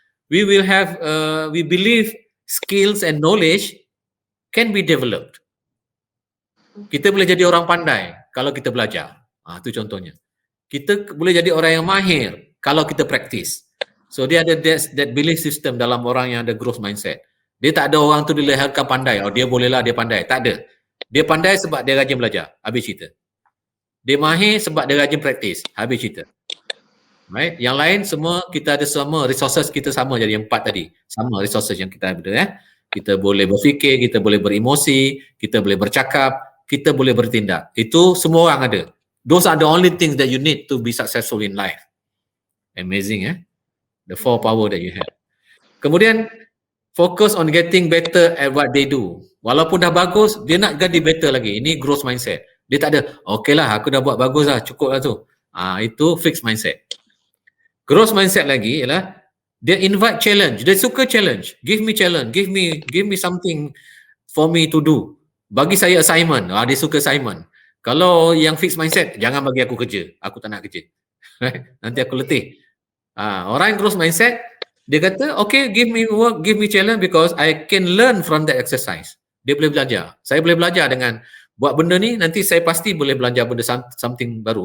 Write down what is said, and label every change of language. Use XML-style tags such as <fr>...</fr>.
<en>We will have, we believe skills and knowledge can be developed.</en> <ms>Kita boleh jadi orang pandai kalau kita belajar. Itu contohnya. Kita boleh jadi orang yang mahir kalau kita practice. So dia ada</ms> <en>that belief system</en> <ms>dalam orang yang ada growth mindset. Dia tak ada orang tu dilahirkan pandai. Oh dia bolehlah dia pandai. Tak ada. Dia pandai sebab dia rajin belajar. Habis cerita. Dia mahir sebab dia rajin practice. Habis cerita.</ms> <en>Right?</en> <ms>Yang lain semua kita ada sama resources kita sama jadi 4 tadi. Sama resources yang kita ada. Kita boleh berfikir, kita boleh beremosi, kita boleh bercakap, kita boleh bertindak. Itu semua orang ada.</ms> <en>Those are the only things that you need to be successful in life. Amazing the 4 power that you have.</en> <ms>Kemudian focus on getting better at what they do. Walaupun dah bagus, dia nak jadi better lagi. Ini growth mindset. Dia tak ada, okay lah aku dah buat bagus lah, cukup lah tu. Itu fixed mindset. Growth mindset lagi ialah dia invite challenge. Dia suka challenge.</ms> <en>Give me challenge. Give me something for me to do.</en> <ms>Bagi saya assignment. Dia suka assignment. Kalau yang fixed mindset, jangan bagi aku kerja. Aku tak nak kerja. Nanti aku letih. Orang yang growth mindset, dia kata,</ms> <en>okay, give me work, give me challenge because I can learn from that exercise.</en> <ms>Dia boleh belajar. Saya boleh belajar dengan buat benda ni, nanti saya pasti boleh belajar benda something baru.</ms>